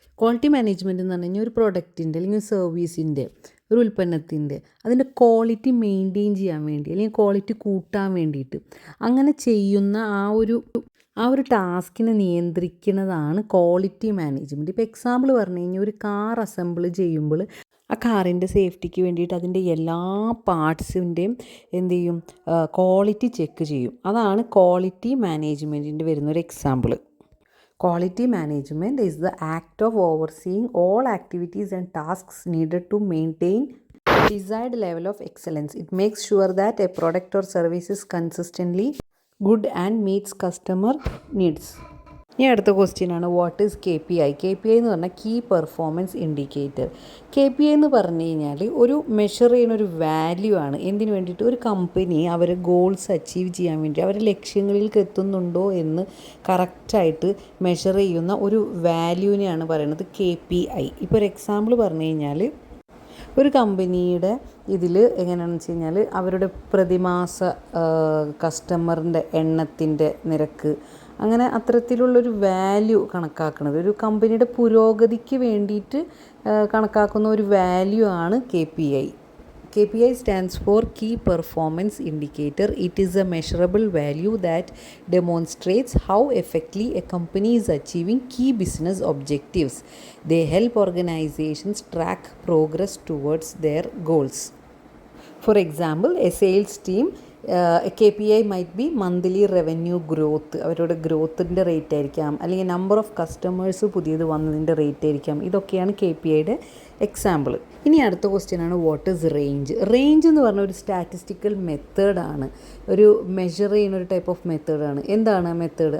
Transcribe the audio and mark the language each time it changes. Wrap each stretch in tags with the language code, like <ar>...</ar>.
<ml>Quality management എന്ന് പറഞ്ഞു കഴിഞ്ഞാൽ ഒരു പ്രൊഡക്റ്റിൻ്റെ അല്ലെങ്കിൽ സർവീസിൻ്റെ ഒരു ഉൽപ്പന്നത്തിൻ്റെ അതിൻ്റെ ക്വാളിറ്റി മെയിൻറ്റെയിൻ ചെയ്യാൻ വേണ്ടി അല്ലെങ്കിൽ ക്വാളിറ്റി കൂട്ടാൻ വേണ്ടിയിട്ട് അങ്ങനെ ചെയ്യുന്ന ആ ഒരു ടാസ്കിനെ നിയന്ത്രിക്കുന്നതാണ് ക്വാളിറ്റി മാനേജ്മെൻറ്റ്. ഇപ്പോൾ എക്സാമ്പിൾ പറഞ്ഞു കഴിഞ്ഞാൽ ഒരു കാർ അസംബിൾ ചെയ്യുമ്പോൾ ആ കാറിൻ്റെ സേഫ്റ്റിക്ക് വേണ്ടിയിട്ട് അതിൻ്റെ എല്ലാ പാർട്സിൻ്റെയും എന്ത് ചെയ്യും, ക്വാളിറ്റി ചെക്ക് ചെയ്യും. അതാണ് ക്വാളിറ്റി മാനേജ്മെൻറ്റിൻ്റെ വരുന്നൊരു example.</ml> <en>Quality management is the act of overseeing all activities and tasks needed to maintain desired level of excellence. It makes sure that a product or service is consistently good and meets customer needs.</en> <ml>ഇനി അടുത്ത question ആണ്</ml> <en>What is KPI.</en> <ml>KPI എന്ന് പറഞ്ഞാൽ key performance indicator. KPI എന്ന് പറഞ്ഞു കഴിഞ്ഞാൽ ഒരു measure ചെയ്യുന്ന ഒരു വാല്യൂ ആണ്. എന്തിനു വേണ്ടിയിട്ട്? ഒരു കമ്പനി അവരെ ഗോൾസ് അച്ചീവ് ചെയ്യാൻ വേണ്ടി അവരുടെ ലക്ഷ്യങ്ങളിലേക്ക് എത്തുന്നുണ്ടോ എന്ന് കറക്റ്റായിട്ട് മെഷർ ചെയ്യുന്ന ഒരു വാല്യൂവിനെയാണ് പറയുന്നത് KPI. ഇപ്പോൾ ഒരു എക്സാമ്പിൾ പറഞ്ഞു കഴിഞ്ഞാൽ ഒരു കമ്പനിയുടെ ഇതിൽ എങ്ങനെയാണെന്ന് വെച്ച് കഴിഞ്ഞാൽ അവരുടെ പ്രതിമാസ കസ്റ്റമറിൻ്റെ എണ്ണത്തിൻ്റെ നിരക്ക്, അങ്ങനെ അത്തരത്തിലുള്ളൊരു വാല്യൂ കണക്കാക്കുന്നത് ഒരു കമ്പനിയുടെ പുരോഗതിക്ക് വേണ്ടിയിട്ട് കണക്കാക്കുന്ന ഒരു വാല്യൂ ആണ് KPI.</ml> <en>KPI stands for Key Performance Indicator. It is a measurable value that demonstrates how effectively a company is achieving key business objectives. They help organizations track progress towards their goals. For example, a sales team a KPI might be monthly revenue growth.</en> <ml>അവരുടെ ഗ്രോത്തിൻ്റെ rate ആയിരിക്കാം, അല്ലെങ്കിൽ</ml> <en>number of customers</en> <ml>പുതിയത് വന്നതിൻ്റെ rate ആയിരിക്കാം. ഇതൊക്കെയാണ് KPIയുടെ example. ഇനി അടുത്ത question ആണ്</ml> <en>What is range.</en> <ml>റേഞ്ച് എന്ന് പറഞ്ഞ ഒരു സ്റ്റാറ്റിസ്റ്റിക്കൽ മെത്തേഡാണ്, ഒരു മെഷർ ചെയ്യുന്ന ഒരു ടൈപ്പ് ഓഫ് മെത്തേഡാണ്. എന്താണ് മെത്തേഡ്?</ml>